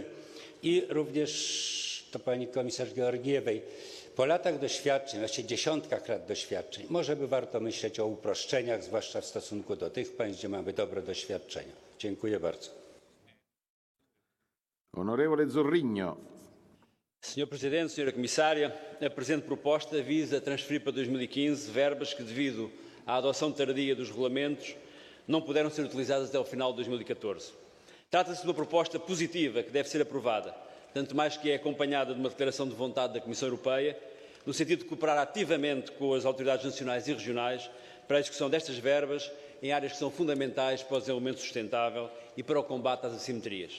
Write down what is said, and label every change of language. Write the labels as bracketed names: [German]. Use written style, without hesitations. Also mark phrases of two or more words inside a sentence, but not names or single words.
[Polish] I również do pani komisarz Georgiewej. Po latach doświadczeń, właściwie dziesiątkach lat doświadczeń, może by warto myśleć o uproszczeniach, zwłaszcza w stosunku do tych państw, gdzie mamy dobre doświadczenia. Dziękuję bardzo. [Italian] Onorevole Zorrinho. [Portuguese] Senhor Presidente, Senhora Comissária, a presente proposta visa transferir para 2015 verbas que, devido à adoção tardia dos regulamentos, não puderam ser utilizadas até ao final de 2014. Trata-se de uma proposta positiva que deve ser aprovada, tanto mais que é acompanhada de uma declaração de vontade da Comissão Europeia, no sentido de cooperar ativamente com as autoridades nacionais e regionais para a execução destas verbas em áreas que são fundamentais para o desenvolvimento sustentável e para o combate às assimetrias.